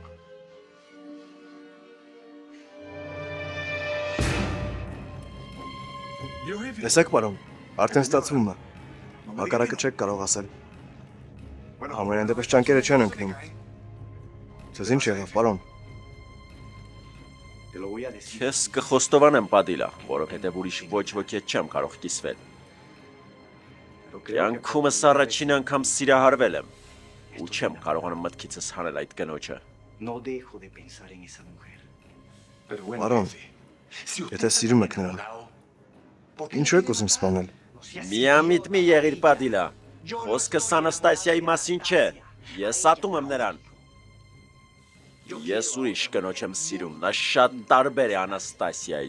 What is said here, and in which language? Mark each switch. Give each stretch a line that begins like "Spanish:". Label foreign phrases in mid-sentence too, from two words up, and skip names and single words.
Armenian: Տեսեք, պարոն, արդեն ստացվում է։ Հակառակը չեք կարող ասել։ Ամենայն դեպս ճանկերը չեն ընկնում։ Ձեզ ինչ եղավ, պարոն։ Քեզ կխոստովանեմ, Պադիլա, որովհետև ուրիշ ոչ ոքի հետ չեմ կարող կիսվել։ Կյանքումս առաջին անգամ սիրահարվել եմ ու չեմ կարողանում մտքիցս հանել այդ կնոջը։
Spanish: No dejo de pensar en esa mujer.
Armenian: Պարոն, եթե սիրում եք նրան, ինչու եք ուզում սպանել։ Միամիտ մի եղիր Պադիլա։ Խոսքս Անաստասիայի մասին չէ։ Ես ատում եմ նրան։ Ես ուրիշ կնոջ եմ սիրում, նա շատ տարբեր է Անաստասիայից։